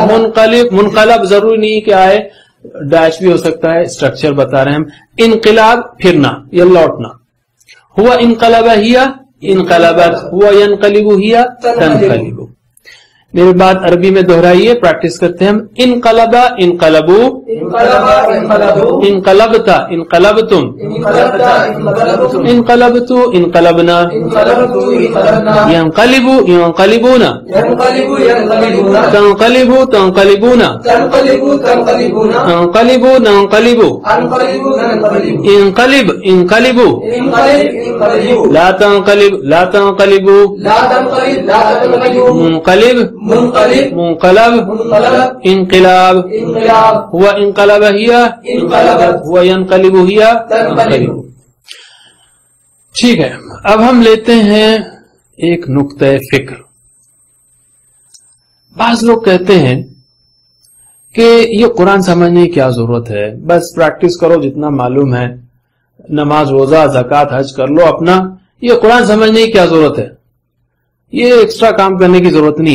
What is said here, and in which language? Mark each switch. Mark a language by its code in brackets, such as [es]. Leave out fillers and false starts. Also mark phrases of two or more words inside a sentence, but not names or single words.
[ur] منقلب. منقلب ضروری نہیں کہ آئے، ڈیش بھی ہو سکتا ہے. اسٹرکچر بتا رہے ہیں ہم. انقلاب پھرنا یا لوٹنا. [ar] ہوا انقلب ہیا انقلبت، ہوا ینقلب ہیا تنقلب. [ur] میری بات عربی میں دہرائیے، پریکٹس کرتے ہیں ہم. [ar] انقلبا انقلبو انقلبا انقلبو، انقلبتا انقلبتم انقلبتا انقلبتم، انقلبتو انقلبنا انقلبتو انقلبنا، ينقلبو ينقلبون ينقلبو ينقلبون، تنقلبو تنقلبون تنقلبو تنقلبون، انقلبو ننقلبو انقلبو ننقلبو، انقلب انقلبو انقلب انقلبو، لا تنقلب لا تنقلبو لا تنقلب لا تنقلبو، منقلب منقلب منقلب منقلب، انقلاب. انقلاب هو انقلب هي انقلبت، هو ينقلب هي تنقلب. [ur] ٹھیک ہے، اب ہم لیتے ہیں ایک نقطہ فکر. بعض لوگ کہتے ہیں کہ یہ قرآن سمجھنے کی کیا ضرورت ہے، بس پریکٹس کرو جتنا معلوم ہے، نماز روزہ زکوٰۃ حج کر لو اپنا، یہ قرآن سمجھنے کی کیا ضرورت ہے، یہ ایکسٹرا کام کرنے کی ضرورت نہیں ہے.